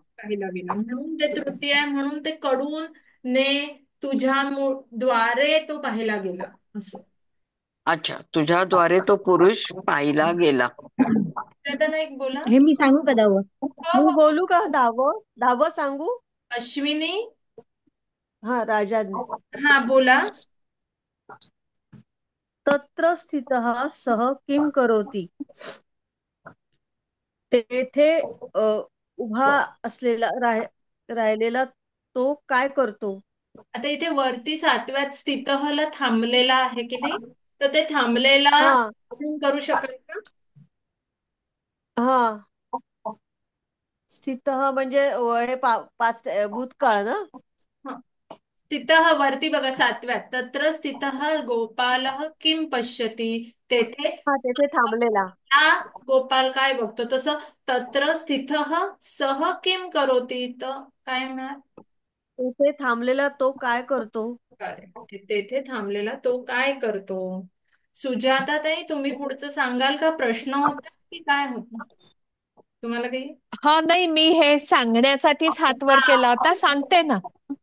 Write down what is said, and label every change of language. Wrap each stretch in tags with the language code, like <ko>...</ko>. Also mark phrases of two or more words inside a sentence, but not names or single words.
<mr>पाहिला गेला म्हणून ते तृतीय आहे. म्हणून ते कडून, ने, तुझ्या द्वारे तो पाहिला गेला असं. अच्छा, तुझ्याद्वारे तो पुरुष पाहिला गेला. वेदना एक बोला. हे मी सांगू का दहावं? हो मी हो. बोलू का दहावं? दहावं सांगू? अश्विनी. हा, राजा. हा, बोला.</mr> <sa>तत्र स्थितः सः किं करोति.</sa> <mr>तेथे अ, उभा असलेला राहिलेला तो काय करतो? आता इथे वरती सातव्यात स्थितहला थांबलेला आहे की नाही, तर ते थांबलेला हा आपण करू शकाल का? हा. स्थितः म्हणजे हे पास्ट भूतकाळ ना? हा. स्थितः वरती बघा सातव्यात.</mr> <sa>तत्र स्थितः गोपालः किं पश्यति.</sa> <mr>तेथे हा, तेथे थांबलेला. हा गोपाल काय बघतो, तसं</mr> <sa>तत्र स्थितः सह किं करोति,</sa> <mr>तर काय होणार? तेथे थांबलेला तो काय करतो? करेक्ट. तेथे थांबलेला तो काय करतो? सुजाता ताई, तुम्ही पुढचं सांगाल का? प्रश्न होता की काय होतं तुम्हाला काही? हा, नाही, मी हे सांगण्यासाठीच हात वर केला होता, सांगते ना.</mr>